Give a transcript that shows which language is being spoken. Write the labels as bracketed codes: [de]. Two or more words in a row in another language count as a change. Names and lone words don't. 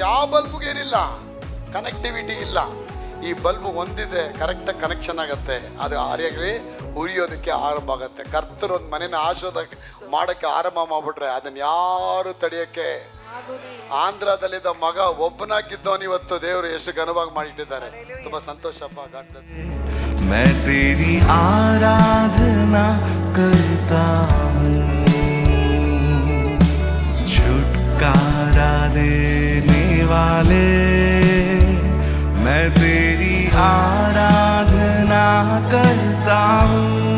[kn] ಅದು ಯಾವ ಬಲ್ಬ್ಗೆ ಏನಿಲ್ಲ, ಕನೆಕ್ಟಿವಿಟಿ ಇಲ್ಲ. ಈ ಬಲ್ಬ್ ಒಂದಿದೆ, ಕರೆಕ್ಟಾಗಿ ಕನೆಕ್ಷನ್ ಆಗುತ್ತೆ, ಅದು ಆರಿಯಾಗಿ ಉರಿಯೋದಕ್ಕೆ ಆರಂಭ ಆಗುತ್ತೆ. ಕರ್ತರು ಒಂದು ಮನೇನ ಆಶೀರ್ವಾದ ಮಾಡೋಕ್ಕೆ ಆರಂಭ ಮಾಡ್ಬಿಟ್ರೆ ಅದನ್ನು ಯಾರು ತಡೆಯೋಕ್ಕೆ. ಆಂಧ್ರದಲ್ಲಿದ್ದ ಮಗ ಒಬ್ಬನಾಗಿದ್ದವನು ಇವತ್ತು ದೇವರು ಎಷ್ಟು ಘನವಾಗಿ ಮಾಡಿಟ್ಟಿದ್ದಾರೆ. ತುಂಬಾ ಸಂತೋಷಪ್ಪ. [en] God bless you. [hi] मैं तेरी आराधना करता हूँ, छुटकारा देने वाले, मैं तेरी आराधना करता हूँ.